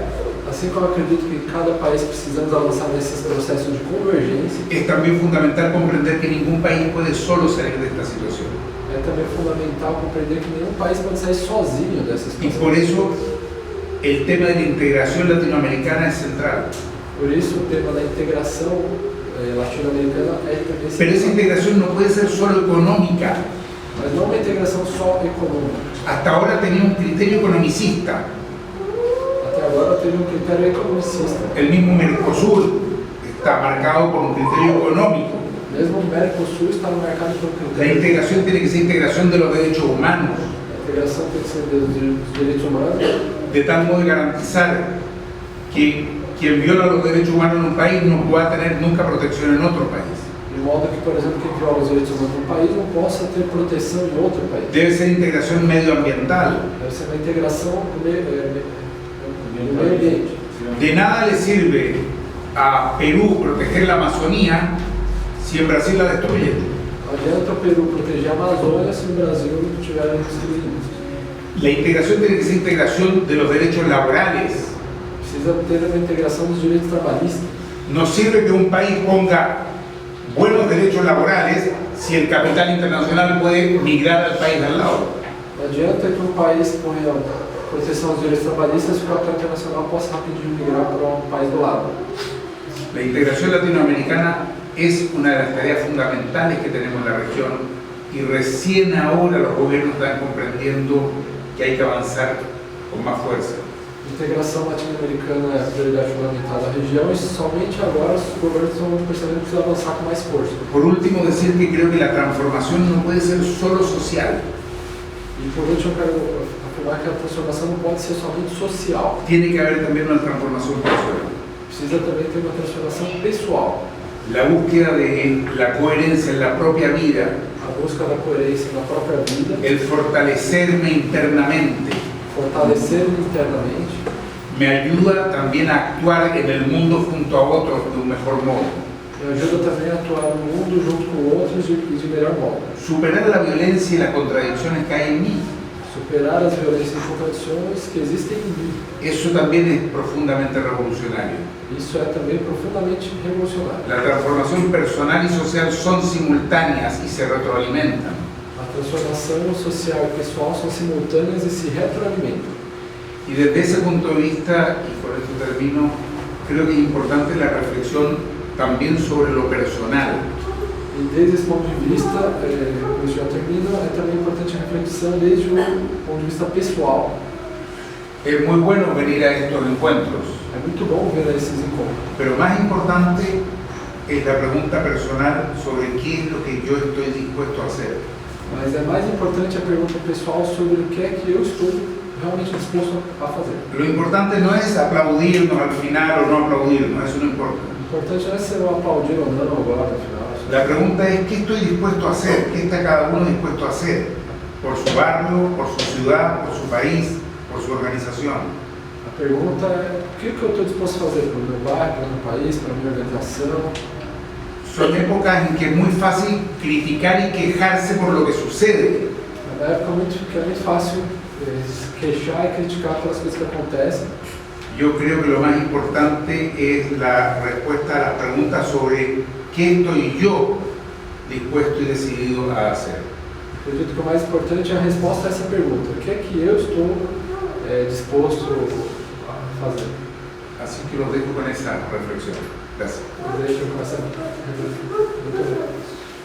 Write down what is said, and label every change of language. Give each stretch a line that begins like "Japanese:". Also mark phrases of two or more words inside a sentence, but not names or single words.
Portuguese: Assim como eu acredito que em cada país precisamos avançar nesses processos de convergência,
Spanish: es también fundamental comprender que ningún país puede solo salir de esta situación.
Portuguese: é também fundamental compreender que nenhum país pode sair sozinho dessa
Spanish: Y
Portuguese: situação.
Spanish: por eso el tema de la integración latinoamericana es central.
Portuguese: Por isso, o tema da integração latino-americana é também
Spanish: Pero esa integración no puede ser solo económica.
Portuguese: mas não uma integração só econômica.
Spanish: Hasta ahora tenía un criterio economicista.
Portuguese: Até agora teve um critério economicista.
Spanish: El mismo Mercosur está marcado por un criterio económico.
Portuguese: Mesmo o Mercosul está marcado por um
Spanish: La
Portuguese: critério.
Spanish: integración tiene que ser integración de los derechos humanos,
Portuguese: A integração tem que ser dos direitos humanos,
Spanish: de tal modo de garantizar que quien viola los derechos humanos en un país no pueda tener nunca protección en otro país.
Portuguese: de modo que, por exemplo, quem viola os direitos humanos num país não possa ter proteção em outro país.
Spanish: Debe ser integración medioambiental.
Portuguese: Deve ser uma integração no meio ambiente.
Spanish: De nada le sirve a Perú proteger la Amazonía si en Brasil la destruyen.
Portuguese: Não adianta o Peru proteger a Amazônia se o Brasil não tiver destruído.
Spanish: La integración tiene que ser integración de los derechos laborales.
Portuguese: Precisa ter uma integração dos direitos trabalhistas.
Spanish: No sirve que un país ponga buenos derechos laborales si el capital internacional puede migrar al país de al lado.
Portuguese: Não adianta que um país ponha proteção aos direitos trabalhistas se o capital internacional possa rapidinho migrar para um país do lado.
Spanish: La integración latinoamericana es una de las tareas fundamentales que tenemos en la región y recién ahora los gobiernos están comprendiendo que hay que avanzar con más fuerza.
Portuguese: A integração latino-americana é a prioridade fundamental da região e somente agora os governos estão percebendo que precisa avançar com mais força.
Spanish: Por último, decir que creo que la transformación no puede ser solo social,
Portuguese: E por último, eu quero afirmar que a transformação não pode ser somente social.
Spanish: tiene que haber también una transformación personal.
Portuguese: Precisa também ter uma transformação pessoal.
Spanish: La búsqueda de la coherencia en la propia vida,
Portuguese: A busca da coerência na própria vida,
Spanish: el fortalecerme internamente,
Portuguese: fortalecer internamente,
Spanish: me ayuda también a actuar en el mundo junto a otros de un mejor modo.
Portuguese: me ajuda também a atuar no mundo junto com outros e de melhor modo.
Spanish: Superar la violencia y las contradicciones que hay en mí,
Portuguese: Superar as violências e contradições que existem em mim.
Spanish: eso también es profundamente revolucionario.
Portuguese: Isso é também profundamente revolucionário.
Spanish: La transformación personal y social son simultáneas y se retroalimentan.
Portuguese: A transformação social e pessoal são simultâneas e se retroalimentam.
Spanish: Y desde ese punto de vista, y con esto termino, creo que es importante la reflexión también sobre lo personal.
Portuguese: E desde esse ponto de vista, como eu já termino, é também importante a reflexão desde o ponto de vista pessoal.
Spanish: Es muy bueno venir a estos encuentros,
Portuguese: É muito bom ver esses encontros.
Spanish: pero más importante es la pregunta personal sobre qué es lo que yo estoy dispuesto a hacer.
Portuguese: Mas é mais importante a pergunta pessoal sobre o que é que eu estou realmente disposto a fazer.
Spanish: Lo importante no es aplaudirnos al final o no aplaudirnos, eso no importa.
Portuguese: O importante não é se eu aplaudir ou não agora, no final.
Spanish: La pregunta es qué estoy dispuesto a hacer, qué está cada uno dispuesto a hacer, por su barrio, por su ciudad, por su país, por su organización.
Portuguese: A pergunta é o que eu estou disposto a fazer para o meu bairro, para o meu país, para a minha organização.
Spanish: Son épocas en que es muy fácil criticar y quejarse por lo que sucede,
Portuguese: É uma época que é muito fácil se queixar e criticar pelas coisas que acontecem.
Spanish: Yo creo que lo más importante es la respuesta a las preguntas sobre qué estoy yo dispuesto y decidido a hacer.
Portuguese: Acredito que o mais importante é a resposta a essa pergunta. O que é que eu estou disposto a fazer?
Spanish: Así que los dejo con esa reflexión. Gracias.
Portuguese: Deixa eu começar. Muito obrigado.